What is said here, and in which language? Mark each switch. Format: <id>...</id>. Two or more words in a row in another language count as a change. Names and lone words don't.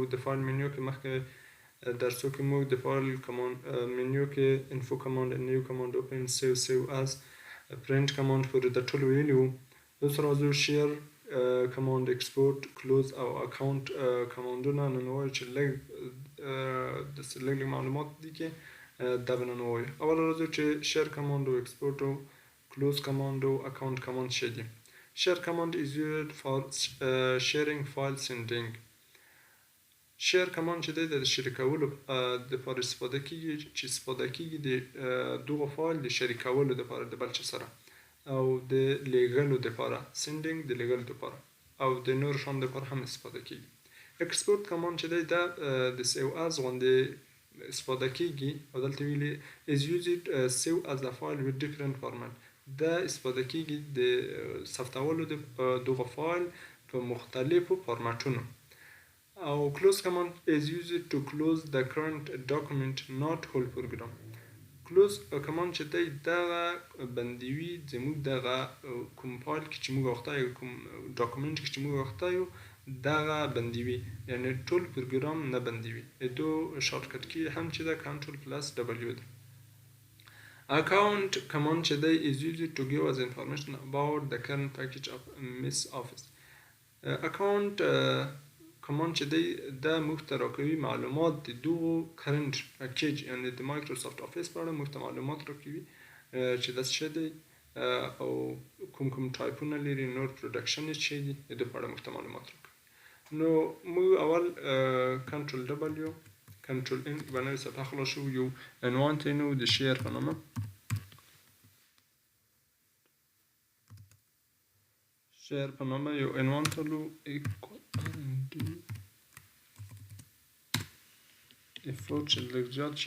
<ps>د</ps> <en>file menu</en> <ps>کې مخکې درسو کې موږ د</ps> <en>file menu</en> <ps>کې</ps> <en>info command, new command, open, save as, print command</en> <ps>پورې د ټولو ویلي وو. اوس راځو</ps> <en>share command, export, close</en> <ps>او</ps> <en>account commands</en> <ps>نن وایو چې لږ معلومات دي کې دا به نن ووایو. اول راځو چې</ps> <en>share command</en> <ps>او export او</ps> <en>close command</en> <ps>او</ps> <en>account command</en> <ps>څه دي.</ps> <en>share command is used for sharing file sending. share command</en> <ps>چې دی د شریکولو دپاره استفاده کیږي، چې استفاده کیږي د دغه فایل د شریکولو دپاره د بل چا سره، او د لیږلو دپاره sending د لیږلو دپاره، او د نور شان دپاره هم استفاده کیږي.</ps> <en>export command</en> <ps>چې دی دا د</ps> <en>save as</en> <ps>غوندې استفاده کیږي، او دلته ویلي</ps> <en>is used save as a file with different format.</en> <ps>دا استفاده کیږي د ثبتولو د دغه فایل په مختلفو فارمټونو.</ps> <en>او close command is used to close the current document not whole program. close command</en> <ps>چې دی دغه بندوي زموږ دغه کوم فایل کې چې موږ غوښته یو، کوم ډاکومنټ کې چې موږ غوښته یو، دغه بندوي، یعنی ټول پروګرام نه بندوي. دو شارټکټ کې هم چې دا</ps> <en>control plus W</en> <ps>ده.</ps> <en>account command</en> <ps>چې دی</ps> <en>is used to give us information about the current package of MS Office. account command</en> <ps>چې دی دا موږ ته راکوي معلومات د دغو</ps> <en>current package،</en> <ps>یعنی د مایکروسافت افیس په اړه موږ ته معلومات راکوي چې دا څه دی، او کوم ټایپونه لري، نور پروډکشن یې څه دي، د دې په اړه موږ ته معلومات راکوي. نو موږ اول</ps> <en>control W control N</en> <ps>باندې صفحه خلاص شو، یو عنوان تینو د شیر په نامه، شیر په نامه یو عنوان تلو افورت چې لږ زیات شي.</ps>